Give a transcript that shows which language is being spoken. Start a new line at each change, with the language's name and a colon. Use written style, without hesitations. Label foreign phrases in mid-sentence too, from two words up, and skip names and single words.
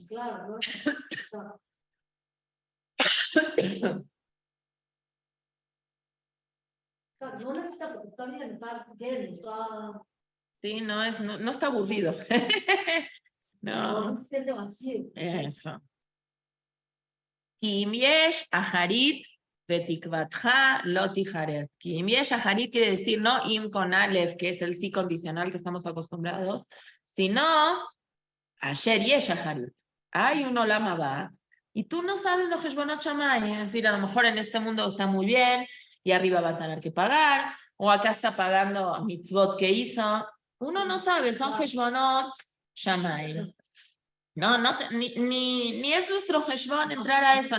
Spanish: Claro, no necesita porque está bien, está lleno, está. Sí, no está aburrido. No se siente vacío. Eso.
Hebrew: כי אם יש אחרית ותקוותך לא תכרת. כי אם יש אחרית
Spanish: quiere decir no im con alef, que es el sí condicional que estamos acostumbrados, sino
Hebrew: אשר יש אחרית.
Spanish: Hay un
Hebrew: עולם הבא
Spanish: y tú no sabes lo
Hebrew: חשבונות שמים.
Spanish: Es decir, a lo mejor en este mundo está muy bien y arriba va a tener que pagar, o acá está pagando mitzvot que hizo. Uno no sabe, son
Hebrew: חשבונות שמים.
Spanish: No, ni es nuestro heshbon entrar a eso.